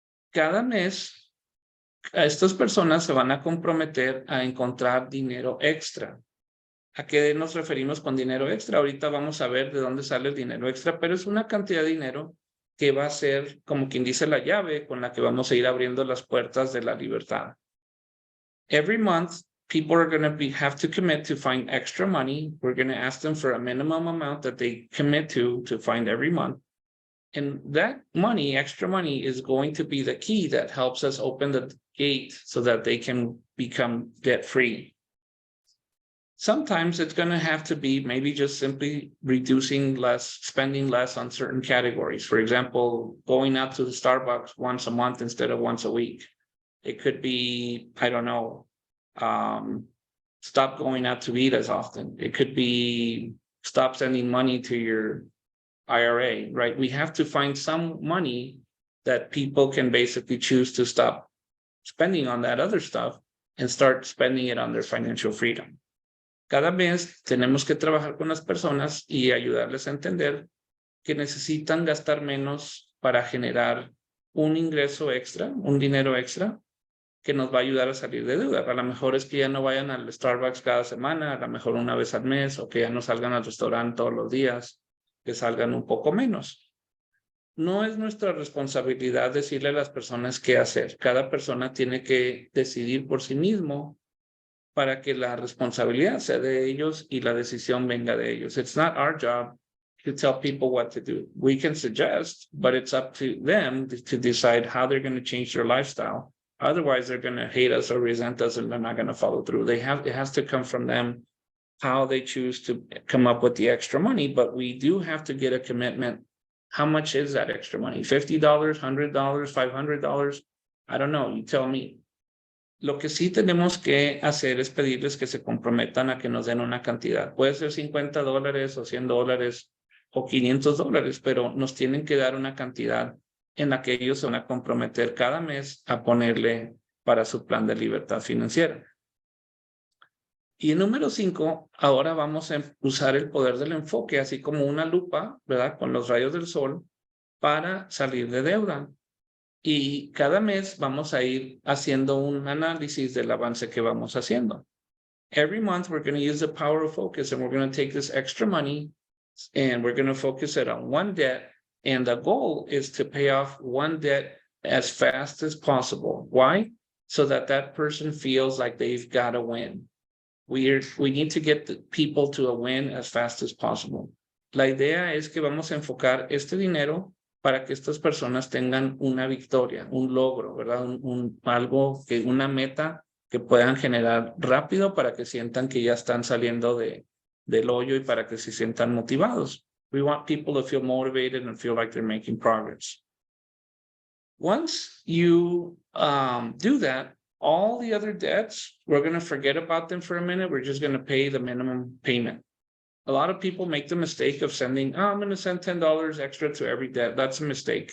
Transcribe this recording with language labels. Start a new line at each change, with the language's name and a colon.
Spanish: Cada mes, estas personas se van a comprometer a encontrar dinero extra. ¿A qué nos referimos con dinero extra? Ahorita vamos a ver de dónde sale el dinero extra, pero es una cantidad de dinero que va a ser, como quien dice, la llave con la que vamos a ir abriendo las puertas de la libertad.
English: Every month, people are going to have to commit to find extra money. We're going to ask them for a minimum amount that they commit to find every month. And that money, extra money, is going to be the key that helps us open the gate so that they can become debt-free. Sometimes it's going to have to be maybe just simply reducing less, spending less on certain categories. For example, going out to the Starbucks once a month instead of once a week. It could be, I don't know, stop going out to eat as often. It could be stop sending money to your IRA, right? We have to find some money that people can basically choose to stop spending on that other stuff and start spending it on their financial freedom.
Spanish: Cada mes tenemos que trabajar con las personas y ayudarles a entender que necesitan gastar menos para generar un ingreso extra, un dinero extra que nos va a ayudar a salir de deuda. A lo mejor es que ya no vayan al Starbucks cada semana, a lo mejor una vez al mes, o que ya no salgan al restaurante todos los días, que salgan un poco menos. No es nuestra responsabilidad decirle a las personas qué hacer. Cada persona tiene que decidir por sí mismo para que la responsabilidad sea de ellos y la decisión venga de ellos.
English: It's not our job to tell people what to do. We can suggest, but it's up to them to decide how they're going to change their lifestyle. Otherwise, they're going to hate us or resent us, and they're not going to follow through. It has to come from them, how they choose to come up with the extra money, but we do have to get a commitment. How much is that extra money? $50, $100, $500? I don't know. You tell me.
Spanish: Lo que sí tenemos que hacer es pedirles que se comprometan a que nos den una cantidad. Puede ser $50 o $100 o $500, pero nos tienen que dar una cantidad en la que ellos se van a comprometer cada mes a ponerle para su plan de libertad financiera. Y el número 5, ahora vamos a usar el poder del enfoque, así como una lupa, ¿verdad? Con los rayos del sol, para salir de deuda. Y cada mes vamos a ir haciendo un análisis del avance que vamos haciendo.
English: Every month, we're going to use the power of focus, and we're going to take this extra money, and we're going to focus it on one debt. And the goal is to pay off one debt as fast as possible. Why? So that that person feels like they've got a win. We need to get the people to a win as fast as possible.
Spanish: La idea es que vamos a enfocar este dinero para que estas personas tengan una victoria, un logro, ¿verdad? Una meta que puedan generar rápido para que sientan que ya están saliendo del hoyo y para que se sientan motivados.
English: We want people to feel motivated and feel like they're making progress. Once you do that, all the other debts, we're going to forget about them for a minute. We're just going to pay the minimum payment. A lot of people make the mistake of sending, I'm going to send $10 extra to every debt. That's a mistake.